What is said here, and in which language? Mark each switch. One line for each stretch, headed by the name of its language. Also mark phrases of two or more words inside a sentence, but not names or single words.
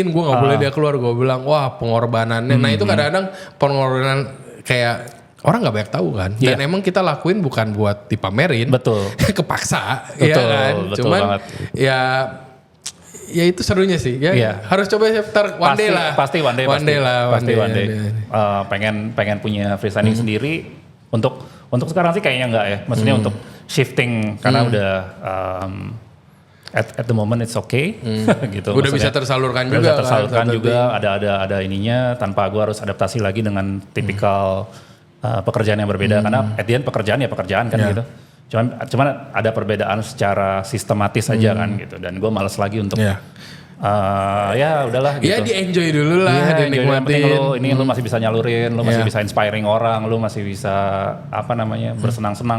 Indonesian: Gue nggak boleh dia keluar. Gue bilang wah pengorbanannya. Nah itu kadang-kadang pengorbanan kayak orang nggak banyak tahu kan. Dan emang kita lakuin bukan buat dipamerin. Betul. Kepaksa. Betul. Ya kan? Betul Cuman banget. Ya itu serunya sih ya. Harus coba
English: one day
Indonesian: lah. Pasti
English: one day.
Indonesian: Pengen punya freestanding sendiri untuk sekarang sih kayaknya enggak ya. Maksudnya untuk shifting karena udah
English: at the moment it's okay
Indonesian: gitu. Udah bisa tersalurkan juga. Bisa tersalurkan juga ada ininya tanpa gua harus adaptasi lagi dengan tipikal pekerjaan yang berbeda karena
English: at the end
Indonesian: pekerjaan kan gitu. Cuman ada perbedaan secara sistematis aja kan gitu, dan gue malas lagi untuk ya udahlah gitu. Ya di enjoy dulu lah, dinikmatin. Lu masih bisa nyalurin, lu masih bisa inspiring orang, lu masih bisa bersenang-senang.